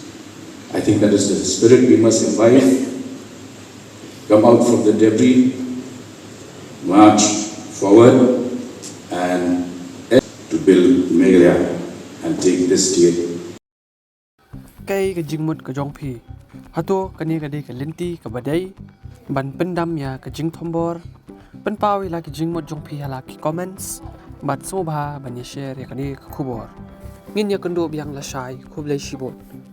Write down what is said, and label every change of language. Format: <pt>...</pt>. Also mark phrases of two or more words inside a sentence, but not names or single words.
<en>I think that is the spirit we must imbibe. Come out from the debris, march forward, and to build Meghalaya and take this state.</en> <kha>Kay ka jingmut ka jong phi. Hato kani ka de ka linti ka badai. Ban pyndam ya ka jingthombor. Pynpaw ila ki jingmut jong phi hala ki comments. Bat sobha ban ya share ya kani ka khubor. Ngin ya kendo biang la shai khub lai shibot.</kha>